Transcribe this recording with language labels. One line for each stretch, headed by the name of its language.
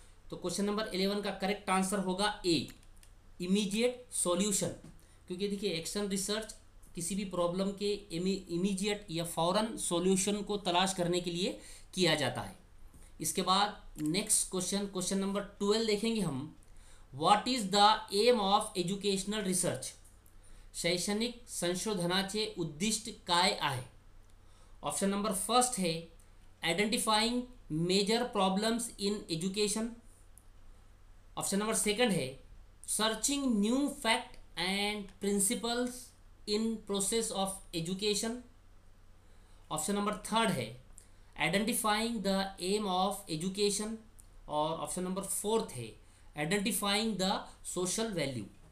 Hindi: तो question number 11 का correct answer होगा ए, इमीडिएट सॉल्यूशन। क्योंकि देखिए एक्शन रिसर्च किसी भी प्रॉब्लम के इमीडिएट या फौरन सॉल्यूशन को तलाश करने के लिए किया जाता है। इसके बाद नेक्स्ट क्वेश्चन, क्वेश्चन नंबर 12 देखेंगे हम।
English: what is the aim of educational research,
Marathi: शैक्षणिक संशोधनाचे उद्दिष्ट काय आहे।
Hindi: ऑप्शन नंबर फर्स्ट है identifying major problems in education, option number second है searching new fact and principles in process of education, option number third है identifying the M of education, और option number fourth है identifying the social value.